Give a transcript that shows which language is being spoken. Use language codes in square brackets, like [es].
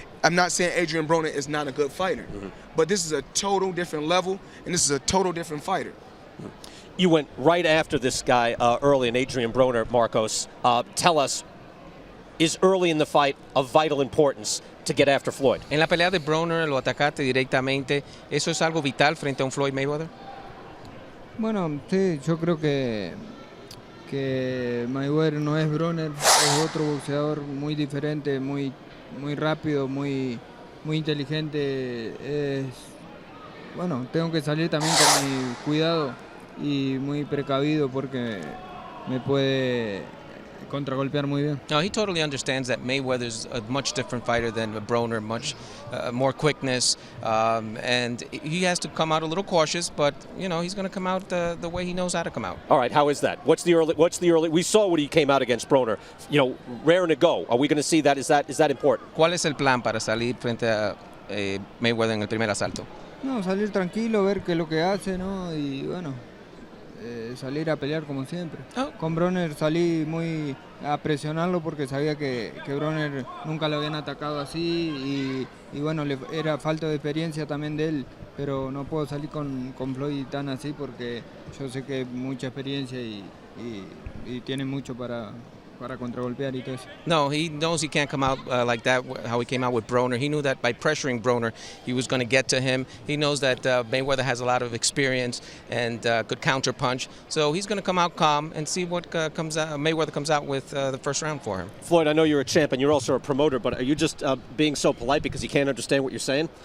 [en] I'm not saying Adrian Broner is not a good fighter, but this is a total different level, and this is a total different fighter. You went right after this guy early in Adrian Broner, Marcos. Tell us, is early in the fight of vital importance to get after Floyd? [es] En la pelea de Broner lo atacaste directamente. ¿Eso es algo vital frente a un Floyd Mayweather? Bueno, sí, yo creo que Mayweather no es Broner, es otro boxeador muy diferente, muy rápido, muy inteligente. Bueno, tengo que salir también con mi cuidado y muy precavido porque me puede contragolpear muy bien. [en] No, he totally understands that Mayweather's a much different fighter than Broner, much more quickness, and he has to come out a little cautious, but you know, he's going to come out the way he knows how to come out. All right, how is that? What's the early? We saw when he came out against Broner. You know, raring to go. Are we going to see that? Is that important? [es] ¿Cuál es el plan para salir frente a Mayweather en el primer asalto? No, salir tranquilo, ver qué es lo que hace, ¿no? Y bueno, salir a pelear como siempre. Con Broner salí muy a presionarlo porque sabía que Broner nunca lo habían atacado así y bueno, era falta de experiencia también de él, pero no puedo salir con Floyd tan así porque yo sé que mucha experiencia y tiene mucho para contragolpear y todo eso. [en] No, he knows he can't come out like that, how he came out with Broner. He knew that by pressuring Broner, he was going to get to him. He knows that Mayweather has a lot of experience and could counter punch. So he's going to come out calm and see what Mayweather comes out with the first round for him. Floyd, I know you're a champ and you're also a promoter, but are you just being so polite because you can't understand what you're saying?